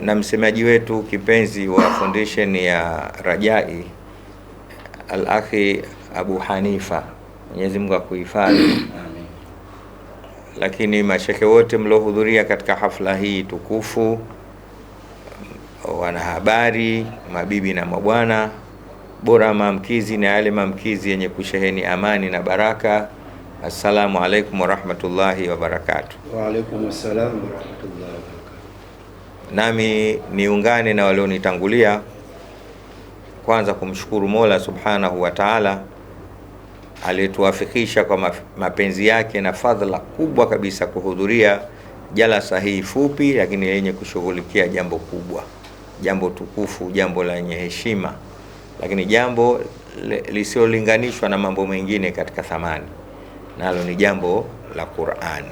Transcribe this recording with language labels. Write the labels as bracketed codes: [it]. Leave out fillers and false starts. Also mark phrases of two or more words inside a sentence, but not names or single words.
[sw] na msemaji wetu kipenzi wa foundation ya Rajai, Al-Akhi Abu Hanifa, Mwenyezi Mungu akuhifadhi. Lakini mashekhe wote mlohudhuria katika hafla hii tukufu, wanahabari, mabibi na mabwana, bora maamkizi na yale maamkizi yenye kusheheni amani na baraka. [ar] السلام عليكم ورحمة الله وبركاته. وعليكم السلام ورحمة الله وبركاته. [sw] Nami niungane na walionitangulia kwanza kumshukuru Mola [ar] سبحانه وتعالى [sw] aliyetuwafikisha kwa mapenzi yake na fadhila kubwa kabisa kuhudhuria jalasa hii fupi lakini yenye kushughulikia jambo kubwa, jambo tukufu, jambo lenye heshima, lakini jambo lisiolinganishwa na mambo mengine katika thamani, nalo ni jambo la Qur'ani.